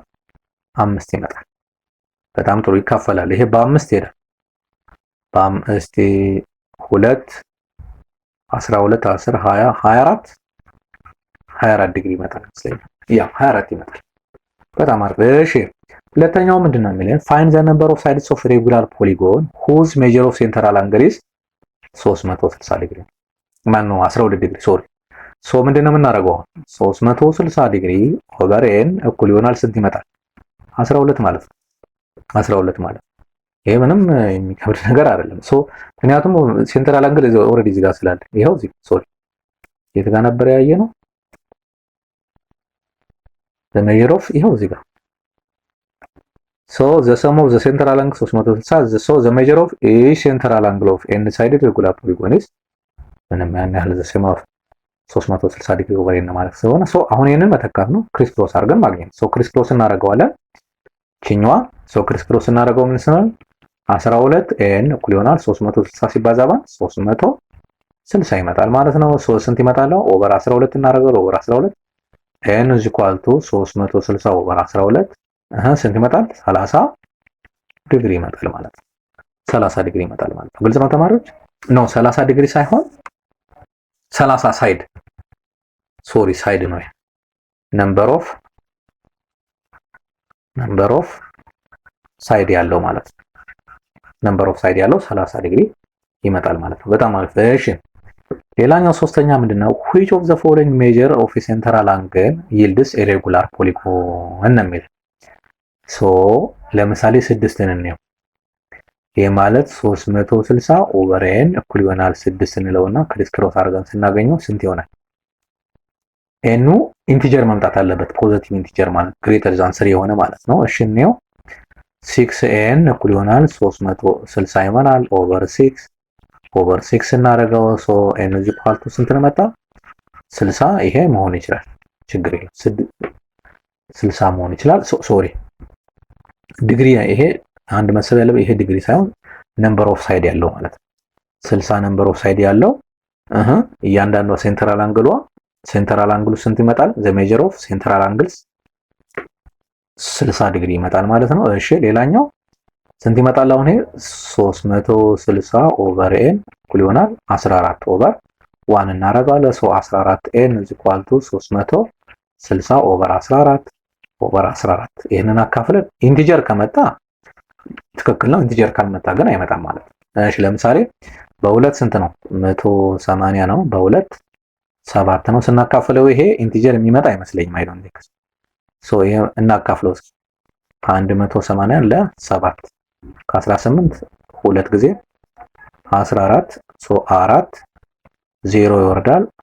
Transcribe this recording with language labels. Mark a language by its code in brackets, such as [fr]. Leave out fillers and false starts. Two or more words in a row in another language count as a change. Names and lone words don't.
[am] 5 ይመጣል። በጣም ጥሩ ይካፈላል። ይሄ በ5 ሄደ። እስቲ 2 12 10 20 24 ዲግሪ ይመጣል ስለዚህ ያ 24 ይመጣል። በጣም አሪፍ። እሺ ሁለተኛው ምንድነው የሚለን? [en] find the number of sides of regular polygon whose measure of central angle is 360 ዲግሪ [am] ማን ነው 12 ዲግሪ ሶሪ ሶ ምንድነው የምናደርገው? 360 [en] degree over n [am] እኩል ይሆናል ስንት ይመጣል? 12 ማለት ነው። 12 ማለት ይሄ ምንም የሚከብድ ነገር አይደለም። ሶ ምክንያቱም [en] central angle [am] ኦሬዲ እዚህ ጋር ስላለ ይሄው እዚህ ሶሪ የት ጋር ነበር ያየነው? [en] the measure of [am] ይሄው እዚህ ጋር [en] so the sum of the central angle 360 so the measure of a central angle of n sided regular polygon is [am] ምንም ያን ያህል [en] the sum of [am] 360 ዲግሪ ኦቨር n ማለት ስለሆነ ሶ አሁን ይሄንን መተካት ነው። [en] criss cross [am] አድርገን ማግኘት ሶ [en] criss cross [am] እናደርገዋለን። ቺኛዋ ሶ [en] criss cross [am] እናደርገው ምን ይሰናል? 12 n እኩል ይሆናል 360 ሲባዛ ባን 360 ይመጣል ማለት ነው። ሶ ስንት ይመጣል? ኦቨር 12 እናደርገው ኦቨር 12 [en] n is equal to [am] 360 ኦቨር 12 ስንት ይመጣል? 30 ዲግሪ ይመጣል ማለት ነው። 30 ዲግሪ ይመጣል ማለት ነው። ግልጽ ነው ተማሪዎች? ኖ 30 ዲግሪ ሳይሆን 30 ሳይድ ሶሪ ሳይድ ነው። [en] number of side [am] ያለው ማለት ነው። [en] number of side [am] ያለው 30 ዲግሪ ይመጣል ማለት ነው። በጣም አሪፍ። እሺ ሌላኛው ሶስተኛ ምንድነው? [en] which of the following measure of a central angle yields a regular polygon [am] ነው የሚል ሶ ለምሳሌ 6ን እንየው። ይሄ ማለት 360 ኦቨር n እኩል ይሆናል 6 እንለውና [en] criss cross [am] አድርገን ስናገኘው ስንት ይሆናል? n ኢንቲጀር መምጣት አለበት [en] positive integer [am] ማለት [en] greater than [am] 3 የሆነ ማለት ነው። እሺ እንየው 6n እኩል ይሆናል 360 ይሆናል ኦቨር 6 እናደርገው ሶ [en] n is equal to [am] ስንት ነው መጣ? 60 ይሄ መሆን ይችላል ችግር የለም። 60 መሆን ይችላል። ሶሪ ዲግሪ ይሄ አንድ መሰብ ያለበት ይሄ ዲግሪ ሳይሆን [en] number of side [am] ያለው ማለት ነው። 60 [en] number of side [am] ያለው እያንዳንዷ ሴንትራል አንግሉ ስንት ይመጣል? [en] the measure of central angles [am] 60 ዲግሪ ይመጣል ማለት ነው። እሺ ሌላኛው ስንት ይመጣል? አሁን ይሄ 360 [en] over n [am] እኩል ይሆናል 14 ኦቨር 1 እናደርጋለን። 14 ኤን [en] is equal to [am] 360 ኦቨር 14 ይሄንን አካፍለን ኢንቲጀር ከመጣ ትክክል ነው። ኢንቲጀር ካልመጣ ግን አይመጣም ማለት ነው። እሺ ለምሳሌ በሁለት ስንት ነው? 180 ነው። በሁለት 7 ነው። ስናካፍለው ይሄ ኢንቲጀር የሚመጣ አይመስለኝም። [en] I don't think so [am] ይሄ እናካፍለው እስኪ 180 ለ7 ከ18 ሁለት ጊዜ 14 ሶ 4 0 ይወርዳል